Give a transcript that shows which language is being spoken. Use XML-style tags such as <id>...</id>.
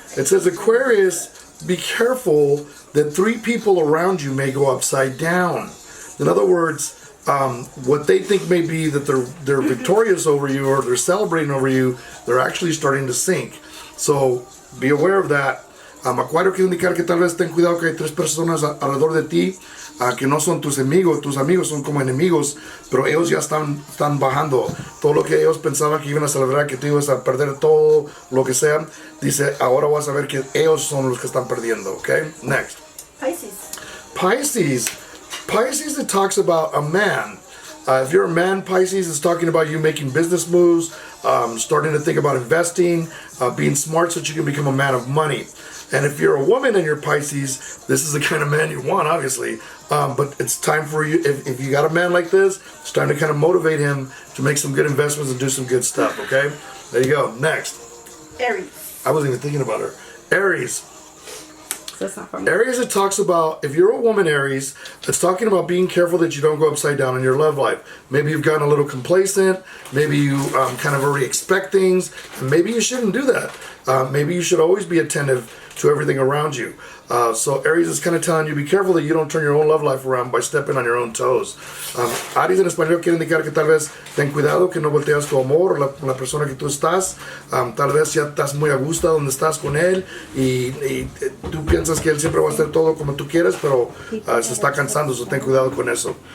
<en>It says Aquarius, be careful that 3 people around you may go upside down. In other words, what they think may be that they're victorious over you or they're celebrating over you, they're actually starting to sink. So be aware of that.</en> <es>Acuario quiere indicar que tal vez ten cuidado que hay 3 personas alrededor de ti que no son tus amigos son como enemigos, pero ellos ya están bajando. Todo lo que ellos pensaban que iban a celebrar, que tú ibas a perder todo, lo que sea, dice, ahora vas a ver que ellos son los que están perdiendo, okay?</es> <en>Next. Pisces, it talks about a man. If you're a man, Pisces, it's talking about you making business moves, starting to think about investing, being smart so that you can become a man of money. And if you're a woman and you're Pisces, this is the kind of man you want, obviously. But it's time for you, if you got a man like this, it's time to kind of motivate him to make some good investments and do some good stuff, okay? There you go. Next. Aries. I wasn't even thinking about her. Aries. That's not for me. Aries, it talks about, if you're a woman, Aries, it's talking about being careful that you don't go upside down in your love life. Maybe you've gotten a little complacent. Maybe you kind of already expect things. And maybe you shouldn't do that. Maybe you should always be attentive to everything around you. So Aries is kind of telling you, be careful that you don't turn your own love life around by stepping on your own toes.</en> <es>Aries en español quiere indicar que tal vez ten cuidado que no volteas tu amor con la persona que tú estás. Tal vez ya estás muy a gusto donde estás con él y tú piensas que él siempre va a hacer todo como tú quieres, pero se está cansando, so ten cuidado con eso.</es>